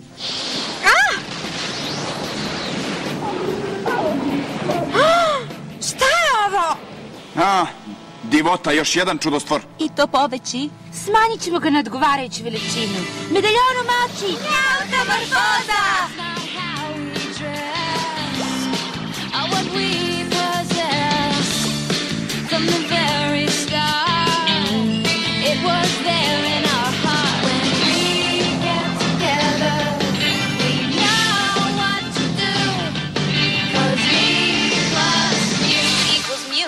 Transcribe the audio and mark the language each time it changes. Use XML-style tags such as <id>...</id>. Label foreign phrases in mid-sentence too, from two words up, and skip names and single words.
<sr>Šta je ovo? Divota, još jedan čudostvor. I to poveći. Smanjit ćemo ga na odgovarajuću veličinu. Medaljon u mači! Metamorfoza!</sr> <en>What we possess from the very start, it was there in our heart. When we get together, we know what to do, 'cause me plus you equals mu.</en>